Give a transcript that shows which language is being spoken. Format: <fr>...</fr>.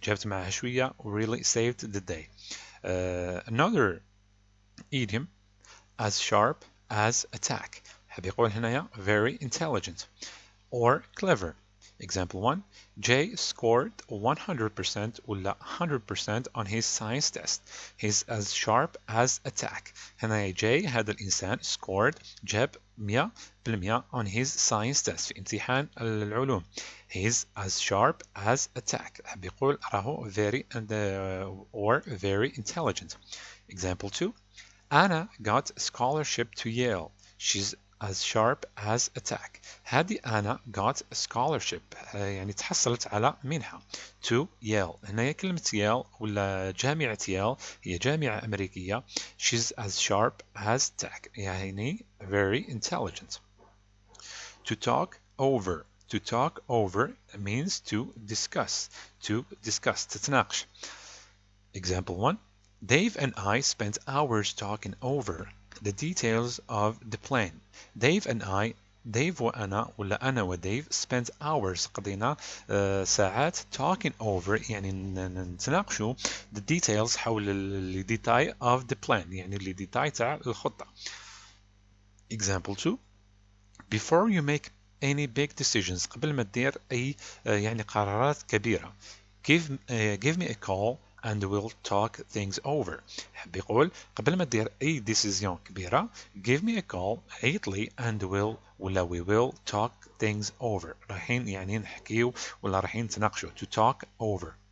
<ar>جابت معها شوية</ar> <en>really saved the day. Another idiom as sharp as a tack</en> <ar>حب يقول هنايا</ar> <en>very intelligent or clever. example 1 Jay scored 100% ولا 100% on his science test. He's as sharp as a tack.</en> <ar>هنايا Jay هذا الإنسان scored جاب 100%</ar> <en>on his science test</en> <ar>في امتحان العلوم.</ar> <en>He's as sharp as a tack</en> <ar>حب يقول راهو</ar> <en>very and or very intelligent. example 2 Anna got a scholarship to Yale. She's as sharp as a tack.</en> <ar>هذه</ar> <en>Anna got a scholarship</en> <ar>يعني تحصلت على منحة</ar> <en>to Yale.</en> <ar>هنا كلمة Yale ولا جامعة Yale هي جامعة أمريكية.</ar> <en>She's as sharp as tack يعني very intelligent. To talk over. To talk over means to discuss. To discuss</en> <ar>تتناقش.</ar> <en>Example 1 Dave and I spent hours talking over the details of the plan. Dave and I</en> <ar>ديف وأنا ولا أنا وديف</ar> <en>spent hours</en> <ar>قضينا ساعات</ar> <en>talking over</en> <ar>يعني نتناقشوا</ar> <en>the details</en> <ar>حول الديتاي</ar> <en>of the plan</en> <ar>يعني الديتاي تاع الخطة.</ar> <en>Example 2 Before you make any big decisions</en> <ar>قبل ما تدير أي يعني قرارات كبيرة</ar> <en>give me a call and we'll talk things over.</en> <ar>حب يقول قبل ما تدير أي decision كبيرة</ar> <en>give me a call</en> <ar>عيط لي</ar> <en>and we will talk things over.</en> <ar>رايحين يعني نحكيو ولا رايحين نتناقشوا</ar> <en>to talk over.</en>